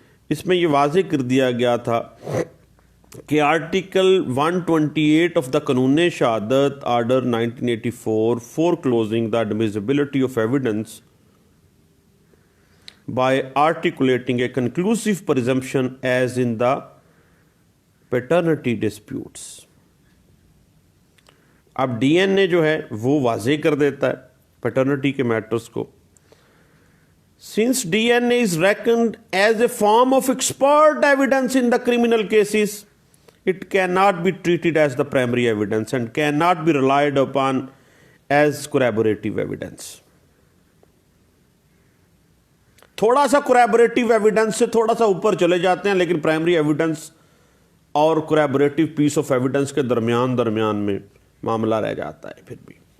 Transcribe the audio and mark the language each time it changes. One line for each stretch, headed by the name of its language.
Urdu: اس میں یہ واضح کر دیا گیا تھا کہ
English: Article 128 of the قانون شہادت order 1984 foreclosing the admissibility of evidence by articulating a conclusive presumption as in the paternity disputes.
Urdu: اب ڈی این اے جو ہے وہ واضح کر دیتا ہے پیٹرنٹی کے میٹرز کو.
English: Since DNA is reckoned as a form of expert evidence in the criminal cases, it cannot be treated as the primary evidence and cannot be relied upon as corroborative evidence.
Urdu: تھوڑا سا corroborative evidence سے تھوڑا سا اوپر چلے جاتے ہیں، لیکن primary evidence اور
English: corroborative piece of evidence
Urdu: کے درمیان میں معاملہ رہ جاتا ہے پھر بھی.